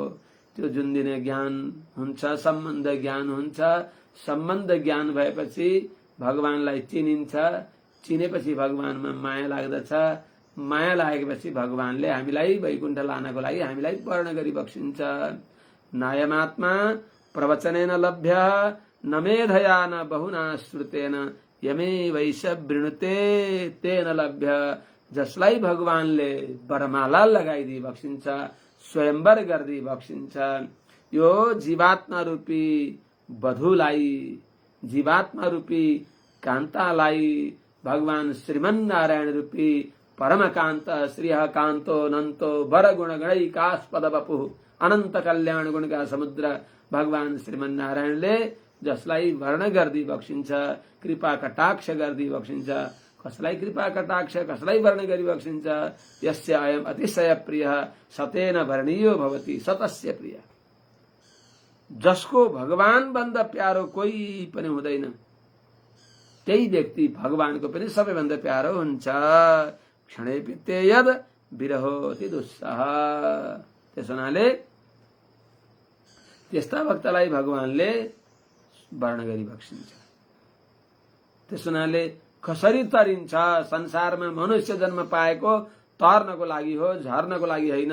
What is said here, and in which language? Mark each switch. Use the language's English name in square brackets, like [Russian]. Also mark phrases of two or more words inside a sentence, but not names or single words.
[Nepali] त्यो जुन दिने ज्ञान हुन्छ, सम्बन्ध ज्ञान हुन्छ। सम्बन्ध ज्ञान भएपछि भगवानलाई चिनिन्छ। चिनेपछि भगवानमा माया लाग्दछ। माया लागेपछि भगवानले हामीलाई वैकुण्ठ लानको लागि हामीलाई वर्ण गरी बक्सिन्छ। [Sanskrit] नायमात्मा प्रवचनेन लभ्य न मेधया न बहुना श्रुतेन यमे वैश वृणुते तेन लभ्य। [Nepali] जसलाई भगवानले वरमाला लगाइदिई बक्सिन्छ, स्वयंवर गरिदिई बक्सिन्छ। यो जीवात्मा रूपी वधुलाई, जीवात्मा रूपी कान्तालाई भगवान श्रीमन्नारायण रूपी परमकान्त [Sanskrit] श्रीह कान्तो अनन्तो वर गुण गणैकास्पद वपुः [Nepali] अनन्त कल्याण गुणका समुद्र भगवान श्रीमन्नारायणले जसलाई वर्ण गर्दी बक्सिन्छ, कृपा कटाक्ष गर्दी बक्सिन्छ। कसलाई कृपा कटाक्ष, कसलाई वर्ण गरी बक्सिन्छ? [Sanskrit] यस्य अयम अतिशय प्रिय सतेन वर्णीयो भवति सतस्य प्रिय। [Nepali] जसको भगवान भन्दा प्यारो कोही पनि हुँदैन, त्यही व्यक्ति भगवानको पनि सबैभन्दा प्यारो हुन्छ। [Sanskrit] क्षणे पिते यद विरहोति दुस्सह। [Nepali] त्यस हुनाले त्यस्ता भक्तलाई भगवानले वर्ण गरी बक्सिन्छ। त्यस हुनाले कसरी तरिन्छ? संसारमा मनुष्य जन्म पाएको तर्नको लागि हो, झर्नको लागि होइन।